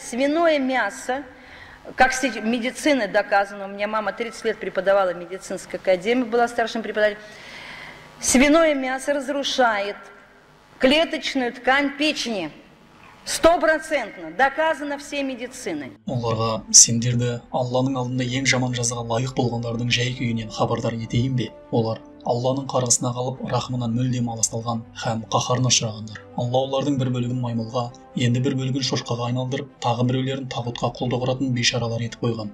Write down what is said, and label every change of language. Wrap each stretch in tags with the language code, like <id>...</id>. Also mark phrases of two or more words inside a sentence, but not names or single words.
<ru>Свиное мясо, как с медициной доказано, у меня мама 30 лет преподавала в медицинской академии, была старшим преподавателем. Свиное мясо разрушает клеточную ткань печени. 100% доказано всей медициной.</ru> <kk>Оларға сендерді Алланың алдында ең жаман жазаға лайық болғандардың жай-күйінен хабардар етейін бе? Олар Алланың қарасына қалып, рахымынан мүлдем аласталған һәм қаһарына ұшырағандар. Алла олардың бір бөлігін маймылға, енді бір бөлігін шошқаға айналдырып, тағы біреулерін тағутқа құлдық ұратын бейшаралар етіп қойған.</kk>